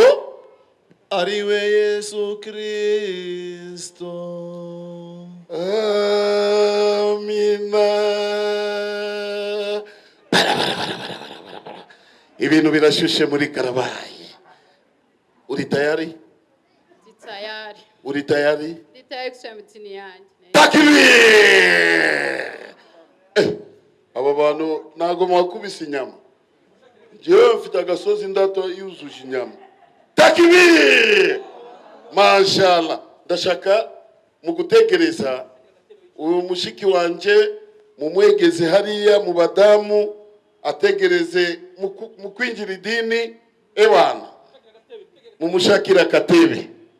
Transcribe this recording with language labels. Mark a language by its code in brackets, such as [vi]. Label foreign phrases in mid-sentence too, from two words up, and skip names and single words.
[rw] Ari we Yesu Kristo. Amina. Ibintu birashushe muri Karabayi. Uri tayari? Tayari. Uri tayari? [sw] Tayari kusema [rw] dini yanjye. Takbir! Aba bantu ntago mwakubise inyama. Jewe mfite agasozi ndato yuzuje inyama. [ar] Takbir! Mashallah. [rw] Ndashaka mu gutekereza uyu mushiki wanje mumwegeze hariya mu badamu ategereze mu kwinjira idini ebana mumushakira katebe.